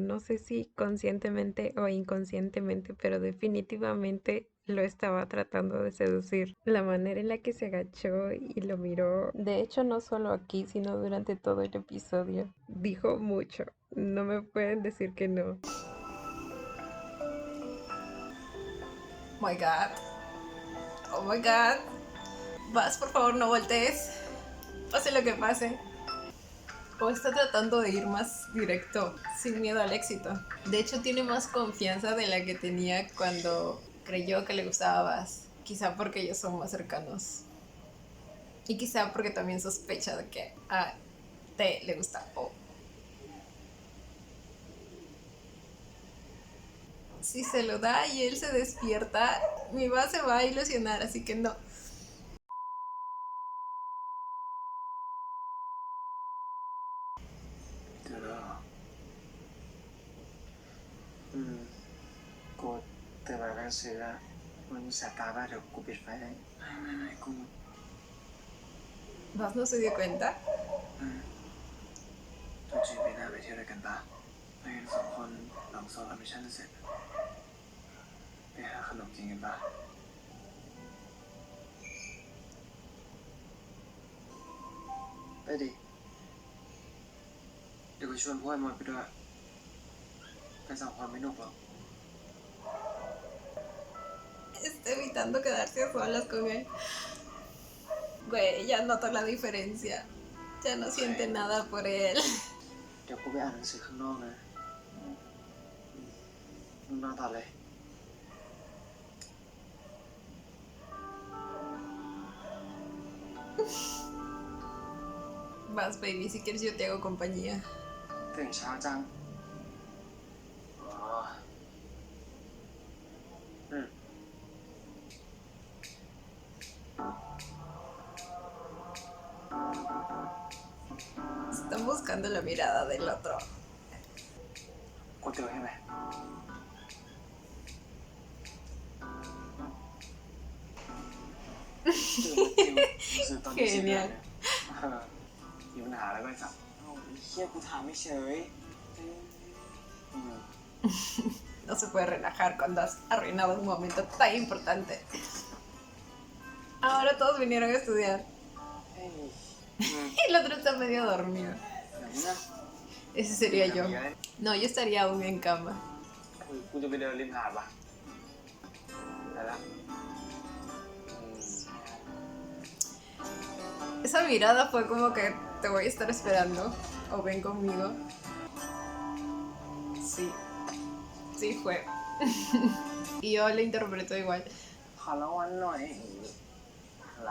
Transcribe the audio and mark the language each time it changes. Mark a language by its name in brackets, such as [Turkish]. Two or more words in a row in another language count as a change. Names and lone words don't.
[Spanish] No sé si conscientemente o inconscientemente, pero definitivamente lo estaba tratando de seducir. La manera en la que se agachó y lo miró, de hecho no solo aquí, sino durante todo el episodio, dijo mucho. No me pueden decir que no. [English] Oh my god. Oh my god. [Spanish] Vas, por favor, no voltees. Pase lo que pase. O está tratando de ir más directo, sin miedo al éxito. De hecho, tiene más confianza de la que tenía cuando creyó que le gustaba Baz. Quizá porque ellos son más cercanos. Y quizá porque también sospecha de que a T le gusta O. Si se lo da y él se despierta, mi Baz se va a ilusionar, así que no. [Thai] เจอแล้วเหรอกูตื่นมาแล้วซื้ออะมันแสบตาป่ะเดี๋ยวกูปิดไฟให้ไม่กู [Spanish] Baz no se dio cuenta. [Thai] ตัวจีปีหน้าไปเที่ยวด้วยกันปะไปกันสองคนหลังสอบแอดมิชั่นเสร็จไปหาขนมกินกันปะไปดิเดี๋ยวกูชวนพวกไอ้มดไปด้วยไปสองคนไม่หนุกหรอก [Spanish] Está evitando quedarse a solas con él. Güey, ya noto la diferencia. Ya no siente nada por él. [Thai] เดี๋ยวกูไปอ่านหนังสือข้างนอกนะมึงนอนต่อเลย [Spanish] Vas, baby, si quieres yo te hago compañía. [Thai] ตื่นเช้าจังอ๋ออืม [Spanish] Están buscando la mirada del otro. [Thai] กูติวให้ไหม [Spanish] Genial. [Thai] มีปัญหาอะไรบ้างครับเฮียกูถามไม่เฉย [Spanish] No se puede relajar cuando has arruinado un momento tan importante. Ahora todos vinieron a estudiar. [Thai] เฮ้ย [Spanish] Y el otro está medio dormido. [Thai] ไหนนะ [Spanish] Ese sería yo. No, yo estaría aún en cama. [Thai] กูจะไปเดินริมหาดปะไปละ [Spanish] Esa mirada fue como que te voy a estar esperando. O ven conmigo. Sí. Sí fue. Y yo le interpreto igual. [Thai] ขอรางวัลหน่อยอะไร